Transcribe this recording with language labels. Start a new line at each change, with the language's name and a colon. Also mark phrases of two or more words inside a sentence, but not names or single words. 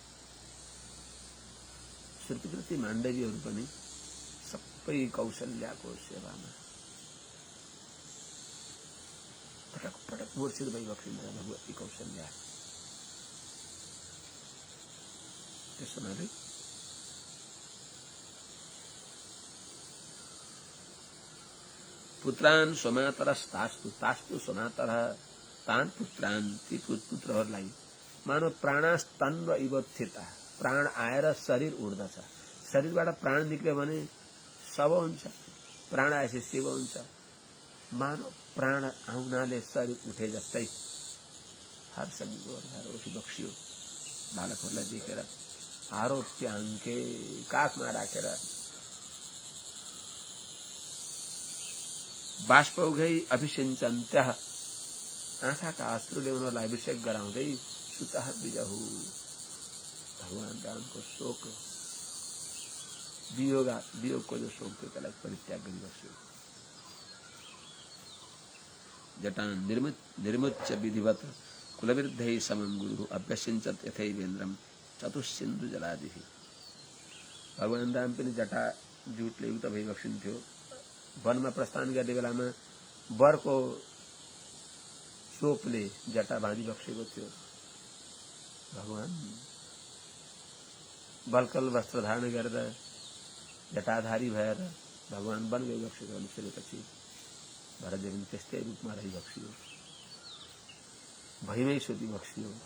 Nepali: श्रुतिकृति माण्डवीहरू पनि सबै कौशल्याको सेवामा पटक पटक मूर्छित भइबक्सिन्छ भगवती कौशल्या। त्यसैले
Sanskrit: पुत्रान् स्वमातरस्तास्तु, तास्तु स्वमातरः, तान् पुत्रान्,
Nepali: ती पुत्रहरूलाई
Sanskrit: मानव प्राणास्तन्व इवोत्थिता,
Nepali: प्राण आएर शरीर उड्दछ। शरीरबाट प्राण निक्ल्यो भने शव हुन्छ, प्राण आएपछि शिव हुन्छ। मानव प्राण आउनाले शरीर उठे जस्तै हर्षविभोर उठिबक्स्यो। बालकहरूलाई देखेर आरोप्याङ्के, काखमा राखेर
Sanskrit: बाष्पौघै अभिषिञ्चन्त्यः,
Nepali: आँखाका आँसुले उनीहरूलाई अभिषेक गराउँदै
Sanskrit: सुतः बिजहु,
Nepali: भगवान रामको शोक वियोगको जो शोक थियो त्यसलाई परित्याग गरिबक्स्यो।
Sanskrit: जटान् निर्मुच्य विधिवत कुलवृद्धै समं गुरुः अभ्यसिञ्चत् यथैवेन्द्रं चतुस्सिन्धु जलादिः।
Nepali: भगवान राम पनि जटा जुटले युक्त भइबक्सिन्थ्यो। वनमा प्रस्थान गर्ने बेलामा वरको चोपले जटा बाँधिबक्सेको थियो। भगवान बलकल वस्त्र धारण गरेर जटाधारी भएर भगवान वन गइबक्सेको अनुसरेपछि भरतजी त्यस्तै रूपमा रहिबक्सियो, भैमै सुतिबक्सियो।